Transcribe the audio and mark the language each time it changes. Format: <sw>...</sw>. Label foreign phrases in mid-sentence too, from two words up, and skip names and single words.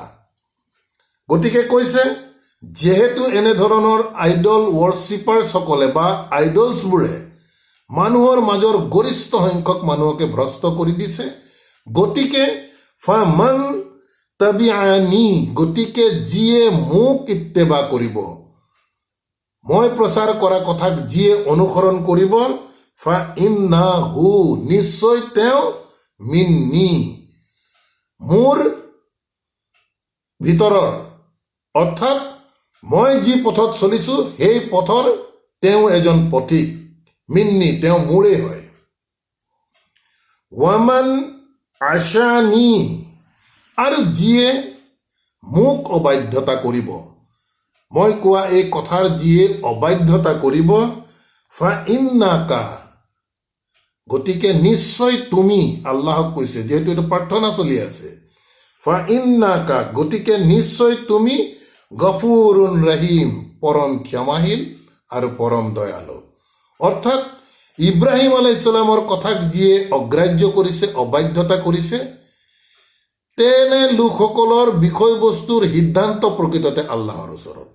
<as>গতিকে কৈছে, যিহেতু এনেধৰণৰ</as> <en>idol worshippers</en> <as>বা আইডলছবোৰে মানুহৰ মাজৰ গৰিষ্ঠ সংখ্যক মানুহকে ভ্ৰষ্ট কৰি দিছে। গতিকে</as> <ar>فمن تبعني,</ar> <as>গতিকে যিয়ে মোক ইত্তেবা কৰিব, মই প্ৰচাৰ কৰা কথাক যিয়ে অনুসৰণ কৰিব,</as> <ar>فإنه,</ar> <as>নিশ্চয় তেওঁ, মিন্নি, মোৰ ভিতৰৰ, অৰ্থাৎ মই যি পথত চলিছো সেই পথৰ তেওঁ এজন পথিক, মিন্নি, তেওঁ মোৰেই হয়।</as> <ar>ومن عصاني,</ar> <as>আৰু যিয়ে মোক অবাধ্যতা কৰিব, মই কোৱা এই কথাৰ যিয়ে অবাধ্যতা কৰিব,</as> <ar>فإنك,</ar> <as>গতিকে নিশ্চয় তুমি, আল্লাহক কৈছে যিহেতু এইটো প্ৰাৰ্থনা চলি আছে,</as> <ar>فإنك,</ar> <as>গতিকে নিশ্চয় তুমি,</as> <ar>غفور رحيم,</ar> <as>পৰম ক্ষমাশীল আৰু পৰম দয়ালু। অৰ্থাৎ ইব্ৰাহিম</as> <ar>عليه السلام</ar> <as>কথাক যিয়ে অগ্ৰাহ্য কৰিছে, অবাধ্যতা কৰিছে, তেনে লোকসকলৰ বিষয়বস্তুৰ সিদ্ধান্ত প্ৰকৃততে আল্লাহৰ ওচৰত।</as>